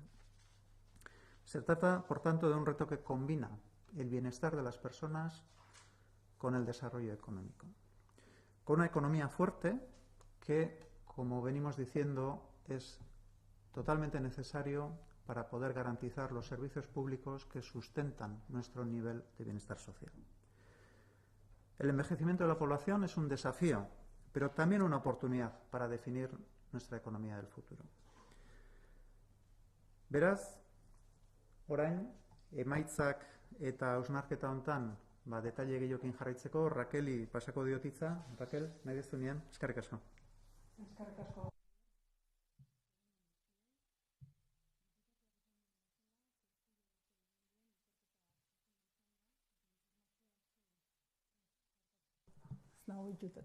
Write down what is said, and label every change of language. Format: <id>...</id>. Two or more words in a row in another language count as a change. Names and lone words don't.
<es>Se trata, por tanto, de un reto que combina el bienestar de las personas con el desarrollo económico, con una economía fuerte que, como venimos diciendo, es totalmente necesario para poder garantizar los servicios públicos que sustentan nuestro nivel de bienestar social. El envejecimiento de la población es un desafío, pero también una oportunidad para definir nuestra economía del futuro.</es> <eu>Beraz, orain, emaitzak eta hausnarketa hontan detaile gehiokin jarraitzeko, Rakeli pasako diot hitza. Rakel, nahi dezunean, eskerrik asko. Eskerrik asko. Nago itxuteta.</eu>